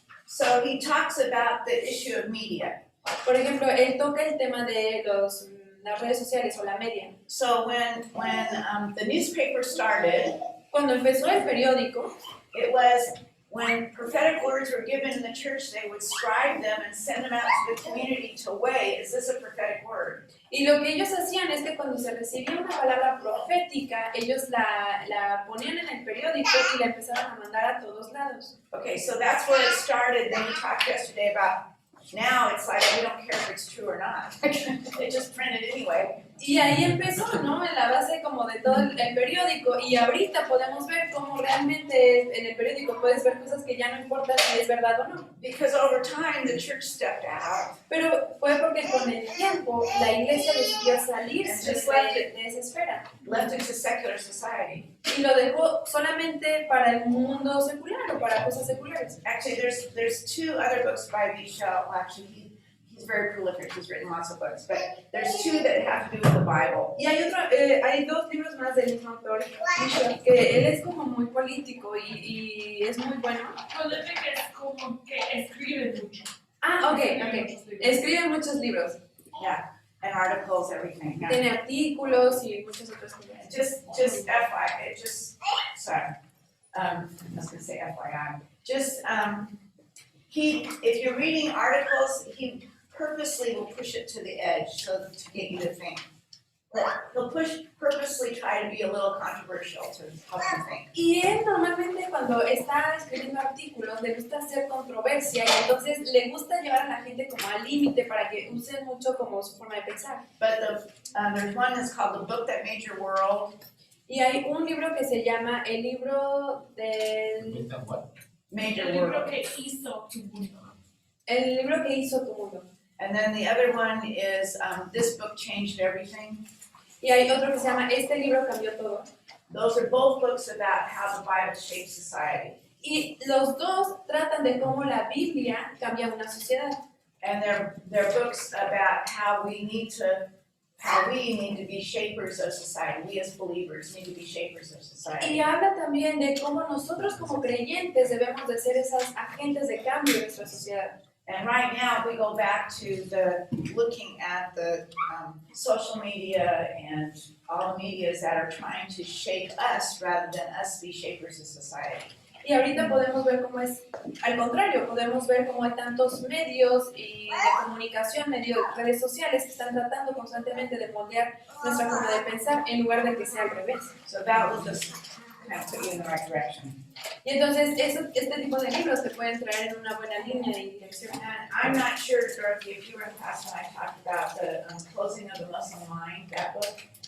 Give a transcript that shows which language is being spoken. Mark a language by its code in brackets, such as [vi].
[en] So he talks about the issue of media. [es] Por ejemplo, él toca el tema de las redes sociales o la media. [en] So when the newspaper started, [es] Cuando empezó el periódico, [en] it was when prophetic words were given in the church, they would scribe them and send them out to the community to weigh, is this a prophetic word? [es] y lo que ellos hacían es que cuando se recibía una palabra profética, ellos la ponían en el periódico y la empezaban a mandar a todos lados. [en] Okay, so that's where it started. Then we talked yesterday about now it's like we don't care if it's true or not. They just print it anyway. [es] Y ahí empezó, ¿no? En la base como de todo el periódico. Y ahorita podemos ver cómo realmente en el periódico puedes ver cosas que ya no importa si es verdad o no. [en] Because over time the church stepped out. [es] Pero fue porque con el tiempo la iglesia decidió salirse de esa esfera. [en] Left it to secular society. [es] Y lo dejó solamente para el mundo secular o para cosas seculares. [en] Actually, there's two other books by Vishal. Actually, he's very prolific. He's written lots of books, but there's two that have to do with the Bible. [es] Y hay dos libros más del mismo autor, que él es como muy político y es muy bueno. Prolific es como que escribe mucho. Ah, ok. Escribe muchos libros. [en] Yeah, and articles, everything. Yeah. [es] Tiene artículos y muchas otras cosas. [en] Just FYI, sorry. I was gonna say FYI. If you're reading articles, he purposely will push it to the edge to get you to think. He'll purposely try to be a little controversial to help you think. [es] Y él normalmente cuando está escribiendo artículos le gusta hacer controversia y entonces le gusta llevar a la gente como al límite para que usen mucho como su forma de pensar. [en] But there's one that's called The Book That Made Your World. [es] Y hay un libro que se llama El libro del... [en] Made Your [es] El libro [en] World. [es] que hizo tu mundo. El libro que hizo tu mundo. [en] And then the other one is This Book Changed Everything. [es] Y hay otro que se llama Este libro cambió todo. [en] Those are both books about how the Bible shapes society. [es] Y los dos tratan de cómo la Biblia cambia una sociedad. [en] And they're books about how we need to be shapers of society. We as believers need to be shapers of society. [es] Y habla también de cómo nosotros como creyentes debemos de ser esos agentes de cambio en nuestra sociedad. [en] And right now, if we go back to looking at the social media and all the medias that are trying to shape us rather than us be shapers of society. [es] Y ahorita podemos ver cómo es, al contrario, podemos ver cómo hay tantos medios y de comunicación, redes sociales que están tratando constantemente de moldear nuestra forma de pensar en lugar de que sea al revés. [en] So that will just kind of put you in the right direction. [es] Y entonces este tipo de libros te pueden traer en una buena línea de dirección. [en] And I'm not sure, Dorothy, if you were in class when I talked about the closing of the Muslim mind, that book.